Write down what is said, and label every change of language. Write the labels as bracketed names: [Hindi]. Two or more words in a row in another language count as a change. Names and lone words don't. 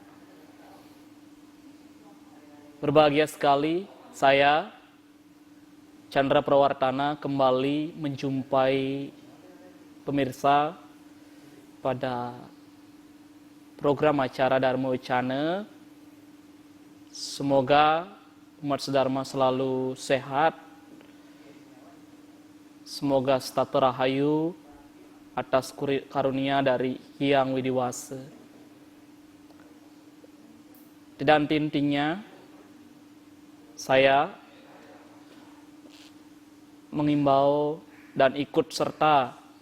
[Indonesian] Berbahagia sekali saya, Chandra Prawartana, kembali menjumpai pemirsa pada program acara Dharma Wacana. Semoga umat sedharma selalu sehat. Semoga statu rahayu atas karunia dari Hyang Widiwasa. Tidak henti-hentinya saya mengimbau dan ikut serta